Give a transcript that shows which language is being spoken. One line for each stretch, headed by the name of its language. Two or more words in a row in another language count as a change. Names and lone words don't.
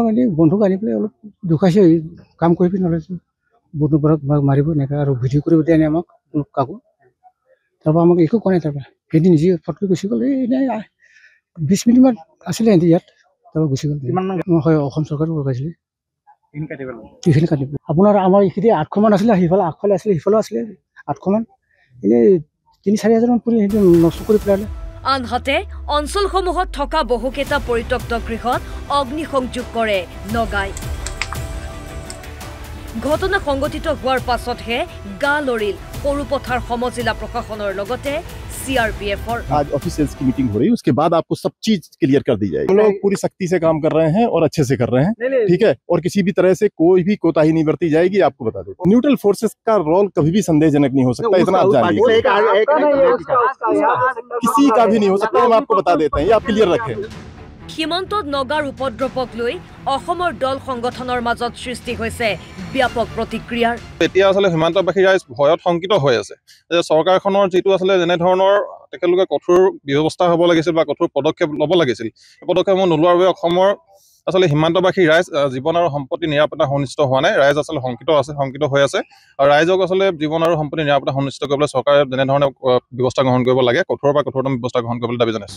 Assamese: এনে বন্ধুক আনি পেলাই অলপ দুখাইছে কাম কৰিবি নহ'লে বন্ধুবোৰক মাৰিব এনেকৈ আৰু ভিডিঅ' কৰিব দিয়ে আমাক কাকো তাৰপৰা আমাক একো কোৱা নাই তাৰপৰা সিহঁতি নিজে ফটকৈ গুচি গ'ল এনেই ২০ মিনিটমান আছিলে সিহঁতি ইয়াত তাৰপৰা গুচি গ'ল হয় অসম চৰকাৰে লগাইছিলে এইখিনি কাটিব আপোনাৰ আমাৰ এইখিনি ৮০০মান আছিলে সিফালে আগফালে আছিলে সিফালেও আছিলে ৮০০মান এনেই ৩-৪ হাজাৰমান পুলি সিহঁতি নষ্ট কৰি পেলালে আনহাতে অঞ্চলসমূহত থকা বহুকেইটা পৰিত্যক্ত গৃহত অগ্নিসংযোগ কৰে নগাই ঘটনা সংঘটিত হোৱাৰ পাছতহে গা লৰিল সৰুপথাৰ সমজিলা প্ৰশাসনৰ লগতে सीआरपीएफ
Hindi: आज ऑफिसर्स की मीटिंग हो रही है उसके बाद आपको सब चीज क्लियर कर दी जाएगी हम लोग पूरी सख्ती से काम कर रहे हैं और अच्छे से कर रहे हैं ठीक है और किसी भी तरह से कोई भी कोताही नहीं बरती जाएगी आपको बता देते
English: neutral forces
Hindi: का रोल कभी भी संदेहजनक नहीं हो सकता इतना आप जानिए किसी का भी नहीं हो सकता हम आपको बता देते हैं ये आप क्लियर रखें
Assamese: সীমান্তত নগাৰ উপদ্ৰৱক লৈ অসমৰ দল সংগঠনৰ মাজত সৃষ্টি হৈছে ব্যাপক প্ৰতিক্ৰিয়াৰ এতিয়া আসলে সীমান্তবাসী ৰাইজ ভয়ত শংকিত হৈ আছে যে চৰকাৰখনৰ যেটো আসলে যেনে ধৰণৰ তেখেতলোকে কঠোৰ ব্যৱস্থা হ'ব লাগিছিল বা কঠোৰ পদক্ষেপ ল'ব লাগিছিল পদক্ষেপ নোলোৱাৰ বাবে অসমৰ আসলে সীমান্তবাসী ৰাইজ জীৱন আৰু সম্পত্তি নিৰাপত্তা সুনিশ্চিত হোৱা নাই ৰাইজ আসলে শংকিত হৈ আছে আৰু ৰাইজক আসলে জীৱন আৰু সম্পত্তি নিৰাপত্তা সুনিশ্চিত কৰিবলৈ চৰকাৰে যেনে ধৰণৰ ব্যৱস্থা গ্ৰহণ কৰিব লাগে কঠোৰৰ পৰা কঠোৰতম ব্যৱস্থা গ্ৰহণ কৰিবলৈ দাবী জনাইছে